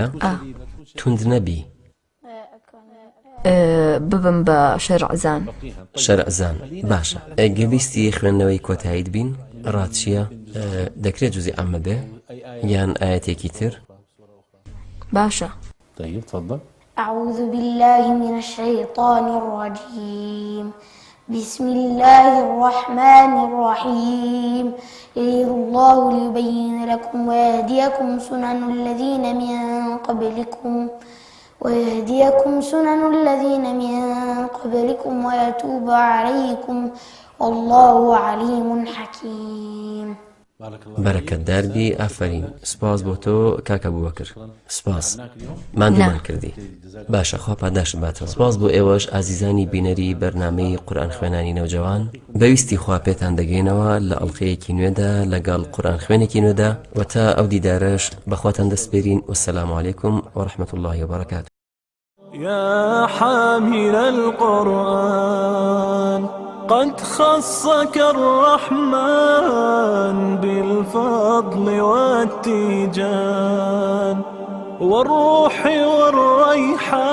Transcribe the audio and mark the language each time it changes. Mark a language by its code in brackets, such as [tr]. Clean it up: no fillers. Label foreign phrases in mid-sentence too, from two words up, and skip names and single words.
[ckb] توند نەبی. ببم بە شەرعزان. شەرعزان باشە. گەویستی خوێندنەوەی کۆتاییت بین ڕاتچیە؟ دەکرێت جوزی ئەمە بێ یان ئاەتێکی تر؟ باشە. [ar] طيب تفضل. أعوذ بالله من الشيطان الرجيم. بسم الله الرحمن الرحيم. يريد الله ليبين لكم ويهديكم سنن الذين من قبلكم ويتوب عليكم والله عليم حكيم. [ckb] بەرەکەت داربی. ئافرین. سپاس بۆ تۆ کاکە ئەبوبەکر. سپاس مادومان کردی. باشە خوا پاداشت باتەوە. سپاس بۆ ئێوەش ئازیزانی بینەری بەرنامەی قورئان خوێنانی نەوجەوان. بەویستی خوا پێتان دەگەینەوە لە ئەڵقەیەکی نوێدا لەگەڵ قورئان خوێنێکی نوێدا و تا ئەو دیدارەش بەخواتان دەسپێرین. [ar] وەسەلام عەلەیکم وەڕەحمەت الله وبەرەکاتوه. يا حامل القرآن قد خصك الرحمن بالفضل والتيجان والروح والريحان.